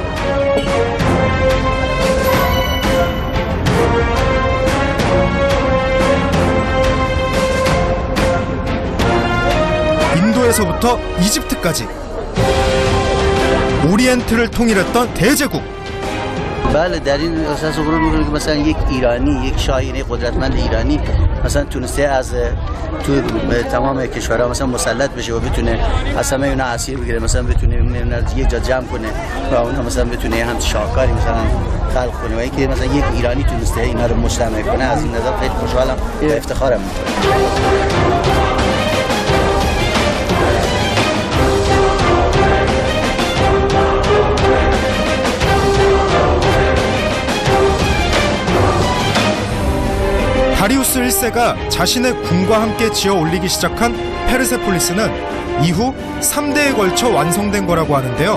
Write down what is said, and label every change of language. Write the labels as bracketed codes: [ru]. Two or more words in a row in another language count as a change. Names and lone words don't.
[ko] 인도에서부터 이집트까지 오리엔트를 통일했던 대제국. [fa] بله در این اساس غرور میکنه که مثلا یک ایرانی یک شاهین قدرتمند ایرانی مثلا تونسته از تو تمام کشورها مثلا مسلط بشه و بتونه از همه اینا اسیر بگیره، مثلا بتونه یک جا جمع کنه و اونها مثلا بتونه هم شاهکاری مثلا خلق کنه و اینکه مثلا یک ایرانی تونسته اینا رو مجتمع کنه، از این نظر خیلی خوشحالم و افتخارم میکنم. [ko] 다리우스 1세가 자신의 궁과 함께 지어 올리기 시작한 페르세폴리스는 이후 3대에 걸쳐 완성된 거라고 하는데요.